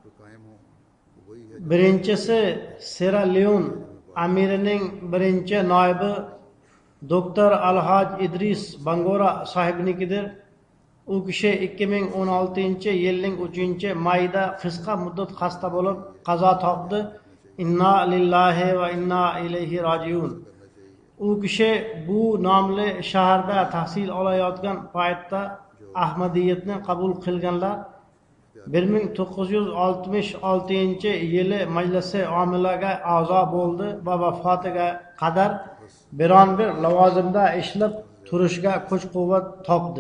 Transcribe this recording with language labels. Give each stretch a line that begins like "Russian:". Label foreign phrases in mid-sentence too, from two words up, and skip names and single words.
Uzbek: Birinchisi Sierra Leone amirining birinchi noibi doktor Alhoj Idris Bangora sahibnikidir. U kishi 2016-yilning 3-mayida qisqa muddat xasta bo'lib qazo topdi.
Arabic: إنا لله وإنا إليه راجعون.
Uzbek: U kishi bu nomli shaharda tahsil olayotgan paytda Ahmadiyatni qabul qilganlar. 1966-yili majlisi omilaga a'zo bo'ldi va vafotiga qadar biron bir lavozimda ishlab turishga kuch-quvvat topdi.